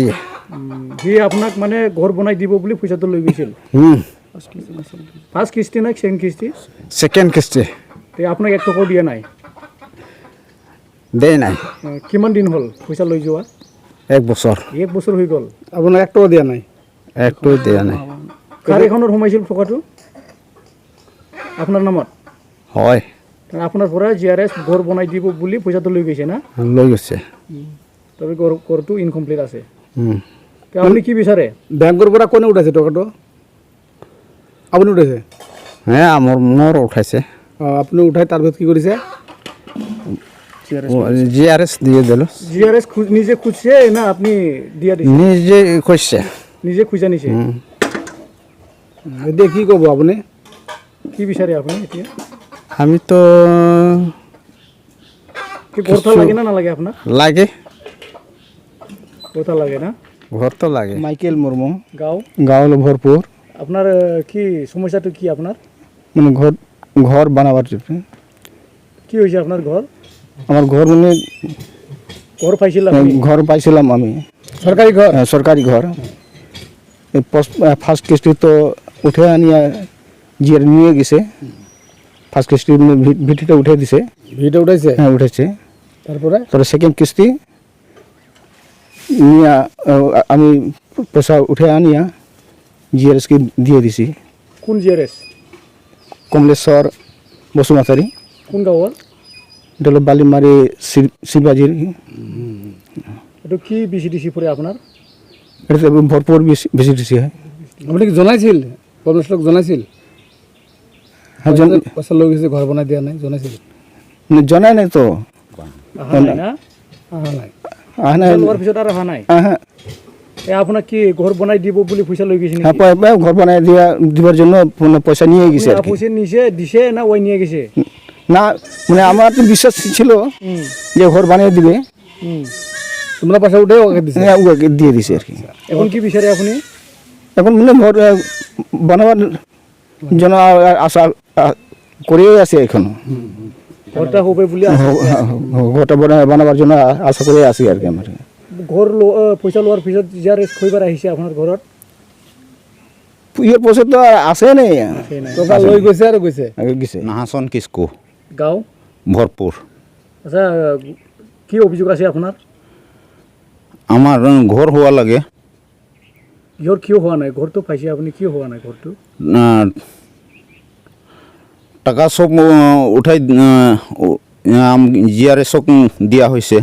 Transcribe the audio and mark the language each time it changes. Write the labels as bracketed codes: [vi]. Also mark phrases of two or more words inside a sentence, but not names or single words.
[as] সি আপোনাক মানে ঘৰ বনাই দিব বুলি পইচাটো লৈ গৈছিল? ফাৰ্ষ্ট কিস্তি না সেকেন্ড কিস্তি? সেকেন্ড কিস্তি। তে আপোনাক 1 টকাও দিয়া নাই? [bn] দেই নাই। [as] কিমান দিন হ'ল পইচা লৈ যোৱা? [bn] 1 বছর। [as] 1 বছৰ হৈ গ'ল। [bn] আপনার 1 টাকা দিয়া নাই? 1 টাকা দিয়া নাই। [as] কাৰ এখনত সোমাইছিল টকাটো? আপোনাৰ নামত? হয়। আপোনাৰ পৰা GRS ঘৰ বনাই দিব বুলি পইচাটো লৈ গৈছে না? লৈ গৈছে। তবে ঘৰটো ইনকমপ্লিট আছে। আপনি কি বিচাৰে? ব্যাংকৰ পৰা কোনে উঠাইছে টকাটো? আপুনি উঠাইছে? হ্যাঁ মোর উঠাইছে। আপুনি উঠাই তাৰপিছত কি কৰিছে? [bn] GRS দিয়ে দিল। GRS নিজে খুঁজছে না আপনি দিয়া দিছে? নিজে খুঁজছে। নিজে খুঁজা নিছে? [as] এতিয়া কি ক'ব আপুনি? কি বিচাৰে আপুনি এতিয়া? আমি তো [bn] কি ঘৰটা লাগে না নালাগে আপনার? লাগে। [as] ঘৰটা লাগে না? [bn] ঘর তো লাগে। মাইকেল মুর্মু, গাঁও? গাঁও হলো ভরপুর। আপনার কি সমস্যাটা কি আপনার? মানে ঘর বানাবার কি হয়েছে আপনার ঘর? আমার ঘর মানে ঘর পাইছিল আপনি? ঘর পাইছিলাম আমি। সরকারি ঘর? সরকারি ঘর। ফার্স্ট কিস্তি তো উঠে আনিয়া জিয়ার নিয়ে গেছে। ফার্স্ট কিস্তি ভিটিটা উঠে দিছে। ভিডিও উঠাইছে? হ্যাঁ উঠেছে। তারপরে সেকেন্ড কিস্তি নিয়ে আমি পয়সা উঠে আনিয়া জিআরএসকে দিয়ে দিছি। কোন GRS? কমলেশ্বর বসুমাতারি। [as] কোন গাঁৱৰ? [bn] এটা হলো বালিমারি শিবাজির। এটা কি BCDC পরে আপনার? এটা ভরপুর বেশি দিছি হয়। [as] আপনি কি জনাইছিল? কমলেশ্বৰক জনাইছিল? হ্যাঁ পইচা লৈ গৈছে ঘৰ বনাই দিয়া নাই জনাইছিল? জনাই নাই তো। আহা নাই না? আহা নাই। আহা নাই। লোৱাৰ পিছত আৰু আহা নাই? হ্যাঁ আপোনাক কি ঘৰ বনাই দিব বুলি পইচা লৈ গৈছে হ্যাঁ নেকি? [bn] ঘর বানাই দিবার জন্য পয়সা নিয়ে গেছে আর কি। পয়সা নিছে দিছে না ওই নিয়ে গেছে? না মানে আমার তো বিশ্বাস ছিল যে ঘর বানিয়ে দিবে। তোমরা পয়সা উঠে ওকে দিছে? হ্যাঁ ওকে দিয়ে দিছে আর কি। এখন কি বিচারে আপনি? এখন মানে ঘর বানাবার জন্য আশা করে আছে এখনো। ঘরটা হবে বলে ঘরটা বানাবার জন্য আশা করে আছি আর কি আমার। [as] ঘর পয়সা লোৱাৰ পিছত GRS খৈবাৰ আহিছে আপোনাৰ ঘৰত? [bn] পয়সা তো আসে নাই। [as] টকা লৈ গৈছে আৰু গৈছে? [bn] গেছে। নাহাসন কিসকু। [as] গাঁও? [bn] ভরপুর। আচ্ছা কি অভিযোগ আছে আপনার? আমার ঘর হওয়া লাগে। [as] ঘর কিয় হোৱা নাই? ঘৰটো পাইছে আপুনি, কিয় হোৱা নাই ঘৰটো? [bn] টাকা সব উঠাই GRSক দিয়া হয়েছে।